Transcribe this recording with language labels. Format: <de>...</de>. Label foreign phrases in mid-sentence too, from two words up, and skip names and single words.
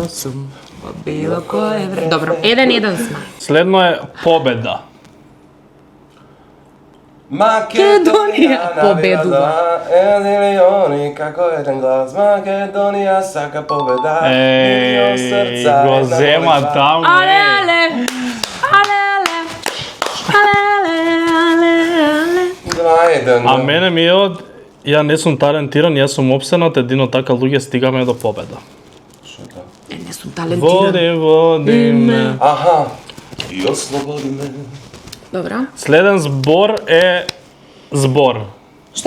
<mk>сум во било кое време. Добро, 1-1 сме. Следно е победа. Македонија победува. Милиони како еден глас. Македонија сака победа. Милион срца. Го зема таму. Але, але. Але, але. 2-1. А мене ми е од ја не сум талентиран, јас сум опсенат, едино така луѓе стигаме до победа. Шо тоа? Не сум талентиран. Води ме. Аха. И ослободи ме. Добро. Следен збор е збор. Што?</mk>